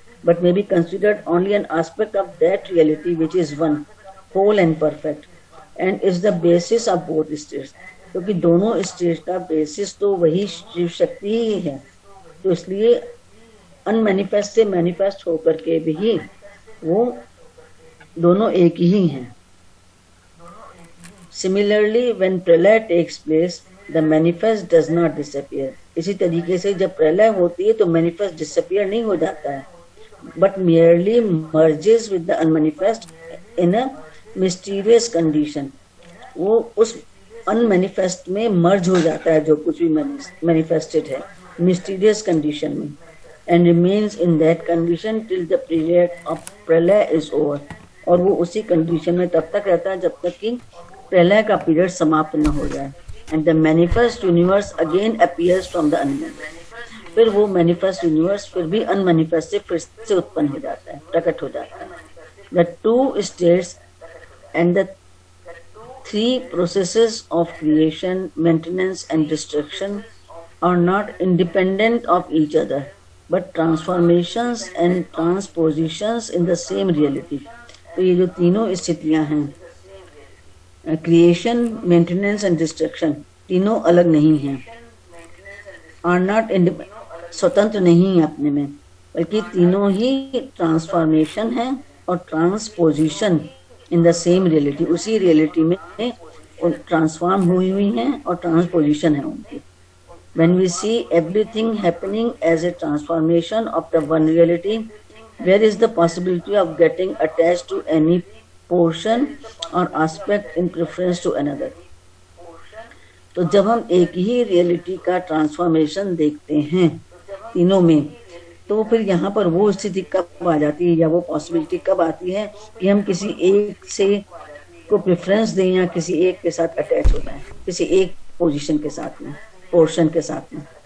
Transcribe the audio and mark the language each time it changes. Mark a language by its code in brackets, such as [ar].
[en] But may be considered only an aspect of that reality which is one, whole and perfect, and is the basis of both states. [hi] क्योंकि दोनों state का basis तो वही शिव शक्ति ही है, तो इसलिए unmanifest से मैनिफेस्ट होकर के भी वो दोनों एक ही हैं. [en] Similarly, when pralaya takes place, the manifest does not disappear. [hi] इसी तरीके से जब प्रलय होती है तो मैनिफेस्ट डिसअपियर नहीं हो जाता है, [en] but merely merges with the unmanifest in a mysterious condition. [hi] वो उस अनमैनिफेस्ट में मर्ज हो जाता है जो कुछ भी मैनिफेस्टेड है मिस्टीरियस कंडीशन में, [en] and remains in that condition till the period of pralaya is over. [hi] और वो उसी कंडीशन में तब तक रहता है जब तक कि प्रलय का पीरियड समाप्त न हो जाए. [en] and the manifest universe again appears from the unmanifest. [hi] फिर वो मैनिफेस्ट यूनिवर्स फिर भी अनमैनिफेस्ट से फिर से उत्पन्न हो जाता है, प्रकट हो जाता है. [en] The two states and the three processes of creation, maintenance and destruction are not independent of each other, but transformations and transpositions in the same reality. [hi] तो ये जो तीनों स्थितियां हैं, क्रिएशन, मेंटेनेंस एंड डिस्ट्रक्शन, तीनों अलग नहीं हैं, [en] are not [hi] स्वतंत्र नहीं है अपने में, बल्कि तीनों ही ट्रांसफॉर्मेशन है और [en] transposition in the same reality, [hi] उसी रियलिटी में ट्रांसफॉर्म हुई हैं और ट्रांसपोजिशन है उनकी. [en] When we see everything happening as a transformation of the one reality, where is the possibility of getting attached to any portion or aspect in preference to another? [hi] तो जब हम एक ही रियलिटी का ट्रांसफॉर्मेशन देखते हैं तीनों में, तो फिर यहाँ पर वो स्थिति कब आ जाती है या वो पॉसिबिलिटी कब आती है कि हम किसी एक से को प्रेफरेंस दें या किसी एक के साथ अटैच हो जाए, किसी एक पोजीशन के साथ में, पोर्शन के साथ में।